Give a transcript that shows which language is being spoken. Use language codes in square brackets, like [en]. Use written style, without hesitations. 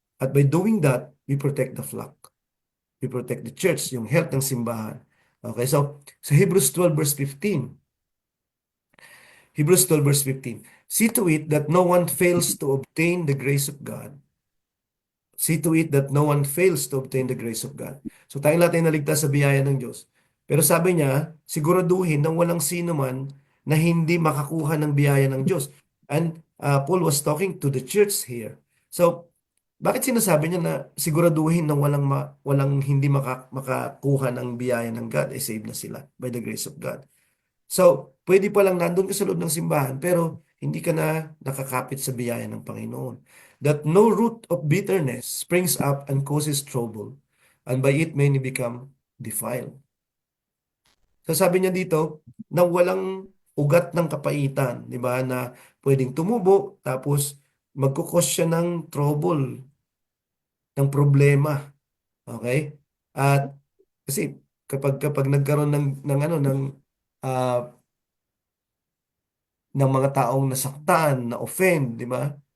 [en] At by doing that, we protect the flock. We protect the church, [tl] yung health ng simbahan. [en] Okay, so sa Hebrews 12 verse 15, Hebrews 12 verse 15, see to it that no one fails to obtain the grace of God. See to it that no one fails to obtain the grace of God. [tl] So tayong lahat ay naligtas sa biyaya ng Diyos. Pero sabi niya, siguraduhin nang walang sino man na hindi makakuha ng biyaya ng Diyos. [en] And Paul was talking to the church here. [tl] So, Bakit sinasabi niya na siguraduhin na walang hindi makakuha ng biyaya ng God, ay save na sila [en] by the grace of God. [tl] So, pwede pa lang nandun ka sa loob ng simbahan, pero hindi ka na nakakapit sa biyaya ng Panginoon. [en] That no root of bitterness springs up and causes trouble, and by it many become defiled. [tl] So sabi niya dito, na walang ugat ng kapaitan, di ba, na pwedeng tumubo, tapos magkukos siya ng trouble, ng problema. Okay? At kasi kapag nagkaroon ng ano ah, ng mga taong nasaktan, na offend, di ba?